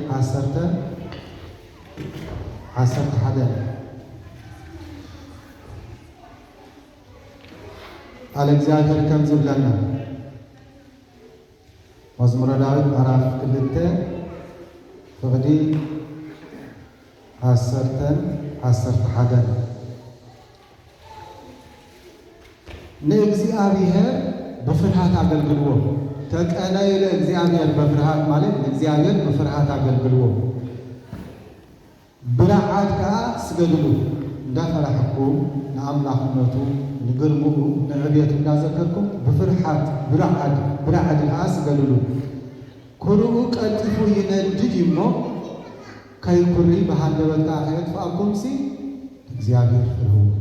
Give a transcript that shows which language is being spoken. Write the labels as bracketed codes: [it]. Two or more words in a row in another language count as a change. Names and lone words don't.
[ti] 11 ቃል እግዚአብሔር ከም ዝብለና መዝሙረ ዳዊት ምዕራፍ 2 ፍቕዲ 11 ንእግዚአብሔር በፍርሃት አገልግልዎ። [gez] ተቀነዩ ለእግዚአብሔር በፍርሃት [ti] ማለት ለእግዚአብሔር በፍርሃት አገልግልዎ። ብርዓድ ከዓ ስገድሉ እንዳፈራሕኩም ንአምላኽነቱ ንግርምኡ ንዕብየቱ እንዳዘከርኩም ብፍርሃት ብርዓድ ከዓ ስገድሉ። ኩርኡ ቀልጢፉ ይነድድ እሞ ከይኩሪ በሃንደበትካ ከየጥፍአኩምሲ እግዚአብሔር ፍርህዎ።